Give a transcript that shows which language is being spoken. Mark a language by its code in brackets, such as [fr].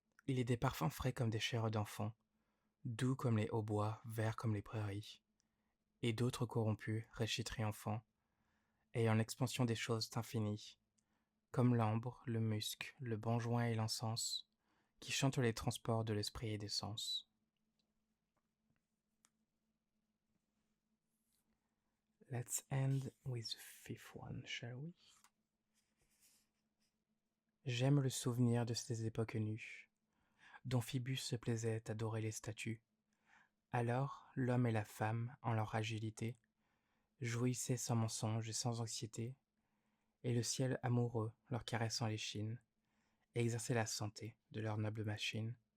[fr] Il est des parfums frais comme des chairs d'enfants, doux comme les hautbois, verts comme les prairies, et d'autres corrompus, rêchis triomphants, ayant l'expansion des choses infinies, comme l'ambre, le musc, le benjoin et l'encens, qui chantent les transports de l'esprit et des sens. [en] Let's end with the fifth one, shall we? [fr] J'aime le souvenir de ces époques nues, dont Phébus se plaisait à adorer les statues. Alors, l'homme et la femme, en leur agilité, jouissaient sans mensonge et sans anxiété, et le ciel amoureux, leur caressant l'échine, exerçait la santé de leur noble machine.